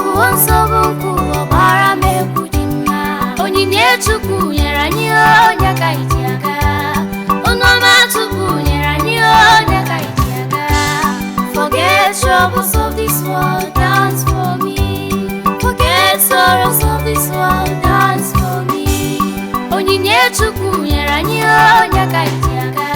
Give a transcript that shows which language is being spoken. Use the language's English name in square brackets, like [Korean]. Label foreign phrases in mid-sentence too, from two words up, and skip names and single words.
[Igbo] nsogbu nkwu ọgbara m ekwu dị mma. Onyinye Chukwu nyere anyị onye ka iji aga. Ọnụọma Chukwu nyere anyị onye ka iji aga. [English] Forget troubles of this world, dance for me. Forget sorrows of this world, dance for me. [Igbo] Onyinye Chukwu nyere anyị onye ka iji aga.